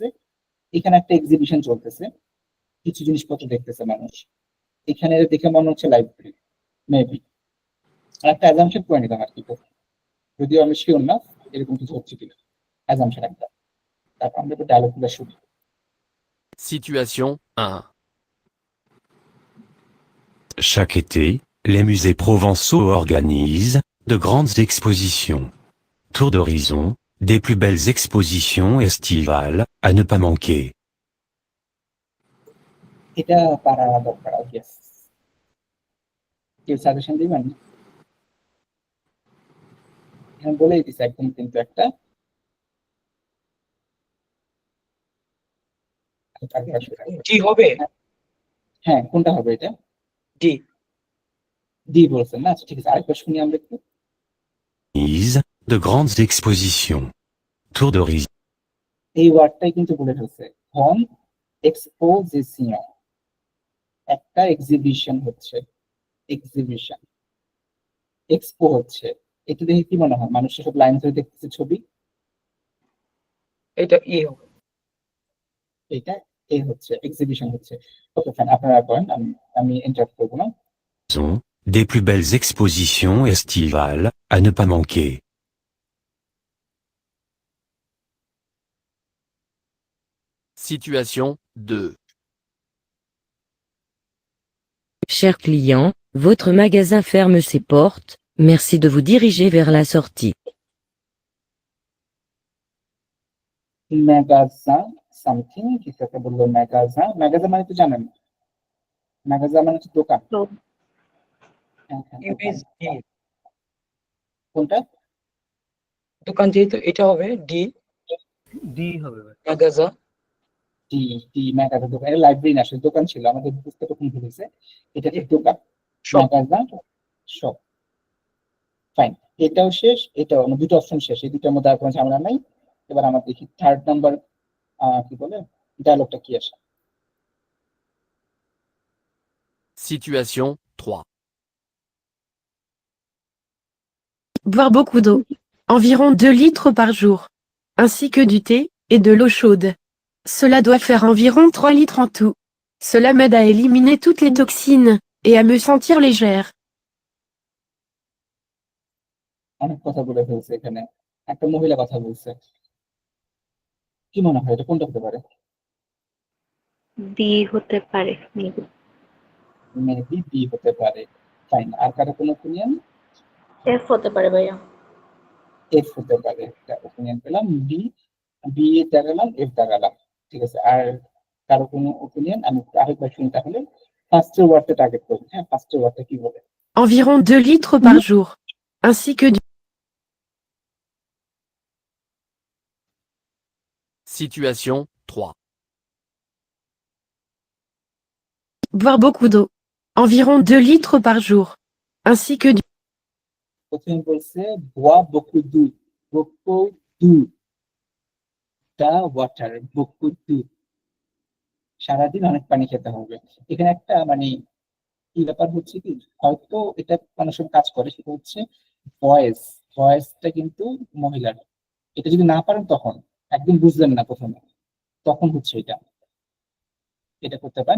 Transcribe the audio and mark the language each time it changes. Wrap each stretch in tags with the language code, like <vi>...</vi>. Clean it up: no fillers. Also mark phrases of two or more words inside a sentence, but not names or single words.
<bn>এখানে একটা এক্সিবিশন চলতেছে, কিছু জিনিসপত্র দেখতেছে মানুষ, এখানে দেখে মনে হচ্ছে</bn> <en>library maybe.</en> <bn>আর একটা অ্যাজাম্পশন করে নিলাম আর কি, যদিও আমি শিওর না এরকম কিছু হচ্ছে কিনা, অ্যাজাম্পশন একটা। তারপর আমরা একটু ডায়লগগুলো শুনি।</bn> <fr>Situation 1. Chaque été, les musées provençaux organisent de grandes expositions. Tour d'horizon, des plus belles expositions estivales à ne pas manquer.</fr> <bn>এটা পারা দরকার, ইয়েস। কেউ সাজেশন দিবেন? হ্যাঁ, বলেই দিছে একদম কিন্তু একটা। জি হবে, হ্যাঁ, কোনটা হবে এটা? জি। ডি বলছেন না? আচ্ছা ঠিক আছে, আরেকবার শুনি আমরা একটু।</bn> <fr>Organisent de grandes expositions. Tour d'horizon.</fr> <bn>এই ওয়ার্ডটাই কিন্তু বলে ফেলছে, হন এক্সপোজিশন, একটা এক্সিবিশন হচ্ছে, এক্সিবিশন, এক্সপো হচ্ছে। এটা দেখে কি মনে হয় মানুষের সব লাইন ধরে দেখতেছে ছবি? এটা ই হবে। এটা এ হচ্ছে, এক্সিবিশন হচ্ছে।</bn> <en>okay fine,</en> <bn>আপনারা করেন, আমি ইন্টারাপ্ট করবো না।</bn> <fr>Des plus belles expositions estivales à ne pas manquer. Situation 2. Cher client, votre magasin ferme ses portes, merci de vous diriger vers la sortie.</fr> <en>magazine something</en> <bn>কিছু একটা বললো, ম্যাগাজিন। ম্যাগাজিন মানে তো জানেন, ম্যাগাজিন মানে হচ্ছে দোকান। হ্যাঁ, হ্যাঁ, দোকান। কোনটা? দোকান যেহেতু এটা হবে ডি, ডি হবে ভাই। মেগাজা। টি টি ম্যাগাজিন দোকান, এটা লাইব্রেরি না, আসলে দোকান ছিল, আমাদের বুঝতে তখন ভুলেছে। এটা হচ্ছে দোকান,</bn> <en>magazine shop.</en> <bn>ফাইন, এটাও শেষ, এটাও, আমার দুটো অপশন শেষ, এই দুটোর মধ্যে আর কোনো ঝামেলা নাই। এবার আমরা দেখি থার্ড নাম্বার কি বলে ডায়লগটা কি আসে।</bn> <fr>Situation 3. Boire beaucoup d'eau. Environ 2 litres par jour. Ainsi que du thé et de l'eau chaude. Cela doit faire environ 3 litres en tout. Cela m'aide à éliminer toutes les toxines et à me sentir légère.</fr> <bn>অনেক কথা বলে ফেলছে এখানে, একটা মহিলা কথা বলছে, কি মনে হয় এটা কোনটা হতে পারে? বি হতে পারে, মেবি। মেবি বি হতে পারে। ফাইন, আর কারো কোনো ওপিনিয়ন? এফ হতে পারে ভাইয়া। এফ হতে পারে, একটা ওপিনিয়ন পেলাম। বি, বি দাঁড়ালাম, এফ দাঁড়ালাম, ঠিক আছে। আর কারো কোনো ওপিনিয়ন? আমি আরেকবার শুনি তাহলে। ফার্স্টের ওয়ার্ডটা টার্গেট করবো। হ্যাঁ, ফার্স্টের ওয়ার্ডটা কি বলে?</bn> <fr>Environ 2 litres par jour. Ainsi que du Situation 3. boire beaucoup d'eau. Environ 2 litres par jour. Ainsi que du</fr> <bn>প্রথমে বলছে</bn> <fr>bois beaucoup d'eau, beaucoup d'eau,</fr> <en>the water,</en> <fr>beaucoup d'eau,</fr> <bn>সারাদিন অনেক পানি খেতে হবে। এখানে একটা মানে কি ব্যাপার হচ্ছে কি, হয়তো এটা কোনো সময় কাজ করে, সেটা হচ্ছে ভয়েস, ভয়েসটা কিন্তু মহিলার। এটা যদি না পারেন তখন একদম বুঝলেন না প্রথমে, তখন হচ্ছে এটা, এটা করতে পারেন।</bn>